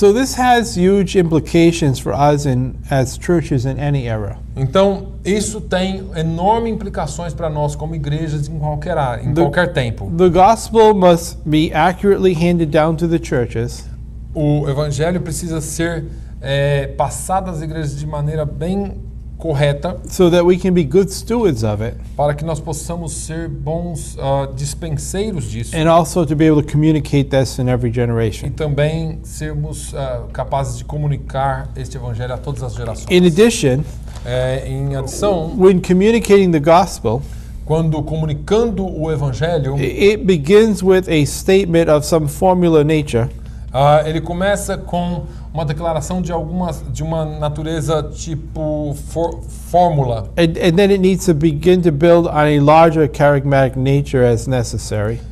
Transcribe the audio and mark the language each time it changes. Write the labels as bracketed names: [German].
[English] So this has huge implications for us as churches in any era. [Portuguese] Então, isso tem enormes implicações para nós como igrejas em qualquer tempo. [English] The gospel must be accurately handed down to the churches. [Portuguese] O evangelho precisa ser passado às igrejas de maneira bem correta [English] So that we can be good stewards of it, [Portuguese] para que nós possamos ser bons dispenseiros disso [English] and also to be able to communicate this in every [Portuguese] e [English] generation. [Portuguese] também sermos capazes de comunicar este evangelho a todas as gerações. [English] In addition, [Portuguese] Em adição, [English] when communicating the gospel, [Portuguese] quando comunicando o evangelho, [English] it begins with a statement of some formula nature, [Portuguese] ele começa com uma declaração de uma natureza tipo fórmula. [English] and then it needs to begin to build on a larger charismatic nature as necessary.